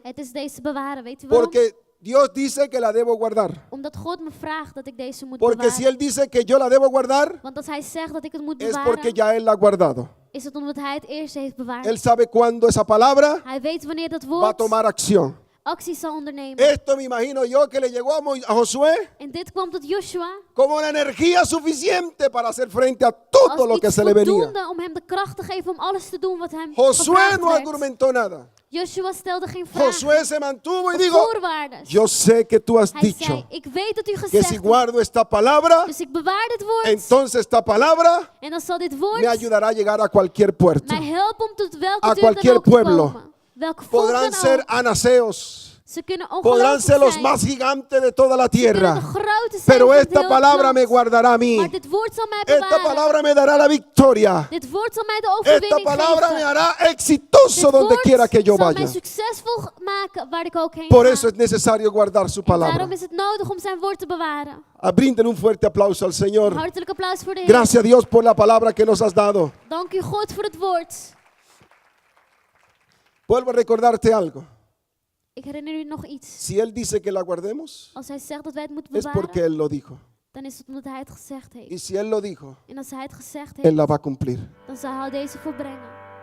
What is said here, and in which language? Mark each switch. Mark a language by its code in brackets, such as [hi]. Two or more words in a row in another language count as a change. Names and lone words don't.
[nl] Het is deze bewaren. Weet u waarom? [es] Porque Dios dice que la debo guardar. [nl] Omdat God me vraagt dat ik deze moet [es] Porque [nl] bewaren. [es] si Él dice que yo la debo guardar, [nl] Want als hij zegt dat ik het moet [es] es [nl] bewaren, [es] porque ya Él la ha guardado. [nl] is het omdat hij het eerst heeft bewaard. [es] Él sabe cuándo esa palabra [nl] Hij weet wanneer dat [es] va a [nl] woord [es] tomar acción. [nl] actie zal ondernemen. [es] Esto me imagino yo que le llegó a Josué [nl] En dit kwam tot Joshua [es] como la energía suficiente para hacer frente a todo [nl] als [es] lo que [nl] iets [es] se le venía. [nl] voldoende om hem de kracht te geven om alles te doen wat hem [es] Josué [nl] gevraagd [es] no [nl] werd. [es] argumentó nada. [nl] Joshua stelde geen vragen [es] Josué se mantuvo y [nl] of [es] dijo, [nl] voorwaarden. [es] yo sé que tú has [nl] Hij [es] dicho [nl] zei, ik weet dat u [es] que [nl] gezegd [es] si [nl] hebt, [es] guardo esta palabra, [nl] dus ik bewaar dit woord. [es] entonces esta palabra [nl] En dan zal dit woord [es] me ayudará a llegar a cualquier puerto. [nl] mij helpen om tot welke [es] A [nl] deur dan [es] cualquier [nl] ook te [es] pueblo. [nl] komen. Welk volk [es] Podrán [nl] dan [es] ser [nl] ook. [es] anaseos, [nl] Ze kunnen [es] podrán [nl] ongelooflijk [es] ser los [nl] zijn. [es] más gigantes de toda la [nl] Ze kunnen de [es] tierra, [nl] grote zijn [es] pero [nl] van het [es] esta [nl] hele [es] palabra [nl] land. [es] me guardará a mí. [nl] Maar dit woord zal mij [es] Esta [nl] bewaren. [es] palabra me dará la victoria. [nl] Dit woord zal mij de [es] Esta [nl] overwinning [es] palabra me [nl] geven. [es] hará exitoso [nl] Dit [es] donde [nl] woord [es] quiera que yo [nl] zal [es] vaya. [nl] mij succesvol maken waar ik ook heen [es] Por [nl] ga. [es] eso es necesario guardar su [nl] En daarom [es] palabra. [nl] is het nodig om zijn woord te bewaren. [es] Brinden un fuerte aplauso al Señor. [nl] Hartelijk applaus voor de Heer. [es] Gracias a Dios por la palabra que nos has dado. [nl] Dank u God voor het woord. [es] Vuelvo a recordarte algo. [nl] Ik herinner u nog iets. [es] Si Él dice que la guardemos, [nl] Als hij zegt dat wij het moeten [es] es porque [nl] bewaren, [es] Él lo dijo. [nl] dan is het omdat hij het gezegd [es] Y [nl] heeft. [es] si Él lo dijo, [nl] En als hij het gezegd [es] Él [nl] heeft, [es] la va a cumplir. [nl] dan zal hij deze volbrengen.